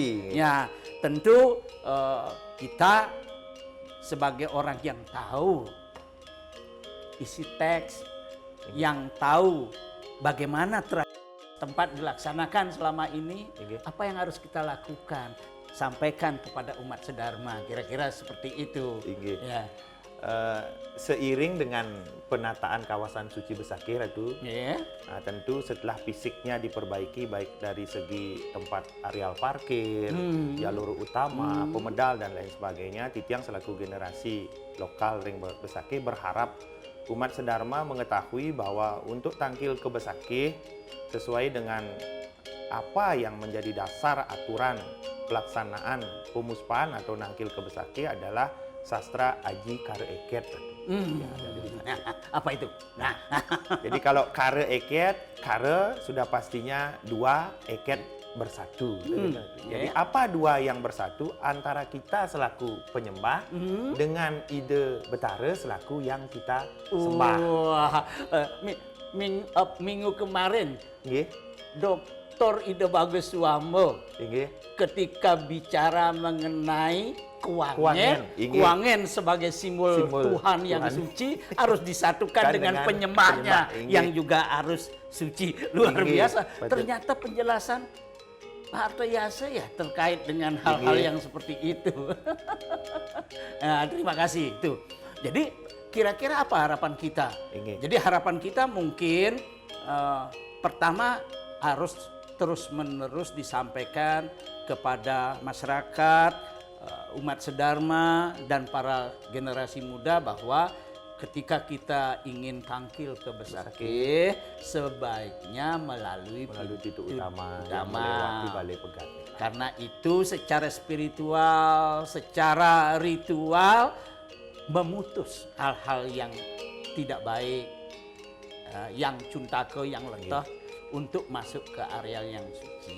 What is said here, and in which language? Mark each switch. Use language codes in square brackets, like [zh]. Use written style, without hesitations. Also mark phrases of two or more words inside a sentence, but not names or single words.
[id] Ya, tentu kita sebagai orang yang tahu isi teks, yang tahu bagaimana tempat dilaksanakan selama ini, Oke. apa yang harus kita lakukan, sampaikan kepada umat sedharma, kira-kira seperti itu. Oke. Ya, Seiring dengan penataan kawasan suci Besakih Ratu, ya, nah, tentu setelah fisiknya diperbaiki baik dari segi tempat areal parkir, jalur utama, pemedal dan lain sebagainya, Titiang selaku generasi lokal Ring Besakih berharap umat sedharma mengetahui bahwa untuk tangkil ke Besakih sesuai dengan apa yang menjadi dasar aturan pelaksanaan pemuspahan atau nangkil ke Besakih adalah sastra aji kare eket. Ya, ada di situ. Nah, apa itu? Nah, Jadi kalau kare eket, kare sudah pastinya dua, eket bersatu. Jadi apa dua yang bersatu antara kita selaku penyembah dengan ide betara selaku yang kita sembah. wah, minggu kemarin Nggih, Dr. Ida Bagus Suamo nggih. ketika bicara mengenai Kuangen, kuangen, inggih. kuangen sebagai simbol Tuhan yang Tuhan. suci harus disatukan Kan dengan dengan penyembahnya penyembah, inggih. yang juga harus suci. Luar Inggih, biasa. betul. Ternyata penjelasan Pak Artayasa ya terkait dengan hal-hal Inggih. yang seperti itu. Nah, terima kasih itu. Jadi kira-kira apa harapan kita? Inggih. Jadi harapan kita mungkin pertama harus terus-menerus disampaikan kepada masyarakat, umat sedharma dan para generasi muda bahwa ketika kita ingin tangkil ke Besakih sebaiknya melalui Titik pintu utama yang melewati Balai Pegat. karena itu secara spiritual, secara ritual memutus hal-hal yang tidak baik, yang cuntake, yang letah untuk masuk ke area yang suci.